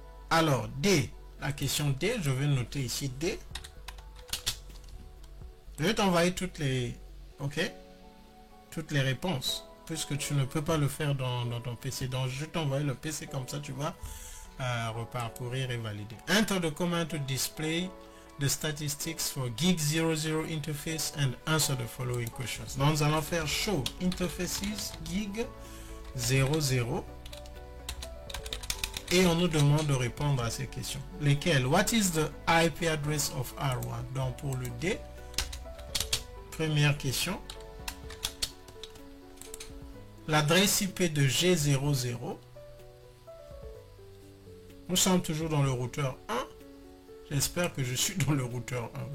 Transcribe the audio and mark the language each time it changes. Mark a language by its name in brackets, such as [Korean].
[French] Alors D, la question D, je vais noter ici D. Je vais t'envoyer toutes les réponses, puisque tu ne peux pas le faire dans ton PC. Donc je t'envoie le PC, comme ça tu vas reparcourir et valider. [English] Enter the command to display the statistics for gig 00 interface and answer the following questions. [French] Donc nous allons faire show interfaces gig 00 et on nous demande de répondre à ces questions. Lesquelles? [English] What is the IP address of R1? [French] Donc pour le D, première question. L'adresse IP de G00. Nous sommes toujours dans le routeur 1. J'espère que je suis dans le routeur 1.